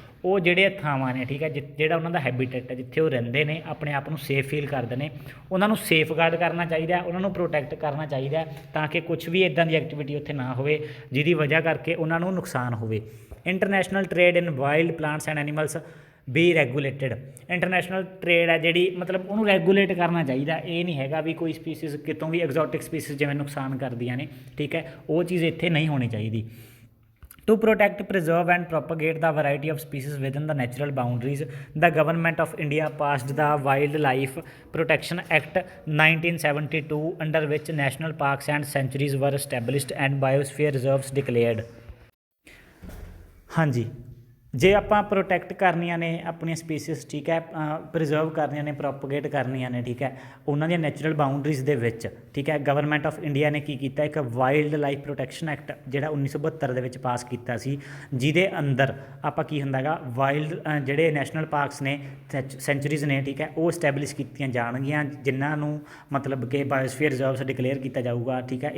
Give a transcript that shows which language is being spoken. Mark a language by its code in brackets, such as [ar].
[pa] ਉਹ ਜਿਹੜੇ ਥਾਵਾਂ ਨੇ, ਠੀਕ ਹੈ, ਜਿਹੜਾ ਉਹਨਾਂ ਦਾ ਹੈਬੀਟੇਟ ਹੈ, ਜਿੱਥੇ ਉਹ ਰਹਿੰਦੇ ਨੇ, ਆਪਣੇ ਆਪ ਨੂੰ ਸੇਫ ਫੀਲ ਕਰਦੇ ਨੇ, ਉਹਨਾਂ ਨੂੰ ਸੇਫਗਾਰਡ ਕਰਨਾ ਚਾਹੀਦਾ, ਉਹਨਾਂ ਨੂੰ ਪ੍ਰੋਟੈਕਟ ਕਰਨਾ ਚਾਹੀਦਾ, ਤਾਂ ਕਿ ਕੁਛ ਵੀ ਇੱਦਾਂ ਦੀ ਐਕਟੀਵਿਟੀ ਉੱਥੇ ਨਾ ਹੋਵੇ ਜਿਹਦੀ ਵਜ੍ਹਾ ਕਰਕੇ ਉਹਨਾਂ ਨੂੰ ਨੁਕਸਾਨ ਹੋਵੇ। [en] International trade in wild plants and animals be regulated. [pa] International trade ਹੈ ਜਿਹੜੀ, ਮਤਲਬ ਉਹਨੂੰ ਰੈਗੂਲੇਟ ਕਰਨਾ ਚਾਹੀਦਾ। ਇਹ ਨਹੀਂ ਹੈਗਾ ਵੀ ਕੋਈ ਸਪੀਸੀਜ਼ ਕਿਤੋਂ ਵੀ ਐਗਜ਼ੋਟਿਕ ਸਪੀਸੀਜ਼ ਜਿਵੇਂ ਨੁਕਸਾਨ ਕਰਦੀਆਂ ਨੇ, ਠੀਕ ਹੈ, ਉਹ ਚੀਜ਼ ਇੱਥੇ ਨਹੀਂ ਹੋਣੀ ਚਾਹੀਦੀ। [en] To protect, preserve and propagate the variety of species within the natural boundaries, the Government of India passed the Wildlife Protection Act 1972, under which national parks and sanctuaries were established and biosphere reserves declared। [pa] हाँ जी, ਜੇ ਆਪਾਂ protect ਕਰਨੀਆਂ ਨੇ ਆਪਣੀਆਂ species, ਠੀਕ ਹੈ, preserve ਕਰਨੀਆਂ ਨੇ, ਪ੍ਰੋਪਗੇਟ ਕਰਨੀਆਂ ਨੇ, ਠੀਕ ਹੈ, ਉਹਨਾਂ ਦੀਆਂ ਨੈਚੁਰਲ ਬਾਊਂਡਰੀਜ਼ ਦੇ ਵਿੱਚ, ਠੀਕ ਹੈ, ਗਵਰਨਮੈਂਟ ਆਫ ਇੰਡੀਆ ਨੇ ਕੀ ਕੀਤਾ, ਇੱਕ ਵਾਈਲਡ ਲਾਈਫ ਪ੍ਰੋਟੈਕਸ਼ਨ ਐਕਟ ਜਿਹੜਾ 1972 ਦੇ ਵਿੱਚ ਪਾਸ ਕੀਤਾ ਸੀ, ਜਿਹਦੇ ਅੰਦਰ ਆਪਾਂ ਕੀ ਹੁੰਦਾ ਹੈਗਾ, ਵਾਈਲਡ ਜਿਹੜੇ ਨੈਸ਼ਨਲ ਪਾਰਕਸ ਨੇ, ਸੈਂਚੁਰੀਜ਼ ਨੇ, ਠੀਕ ਹੈ, ਉਹ ਇਸਟੈਬਲਿਸ਼ ਕੀਤੀਆਂ ਜਾਣਗੀਆਂ, ਜਿਨ੍ਹਾਂ ਨੂੰ ਮਤਲਬ ਕਿ ਬਾਇਓਸਫੀਅਰ ਰਿਜ਼ਰਵਸ ਡਿਕਲੇਅਰ ਕੀਤਾ ਜਾਊਗਾ, ਠੀਕ ਹੈ।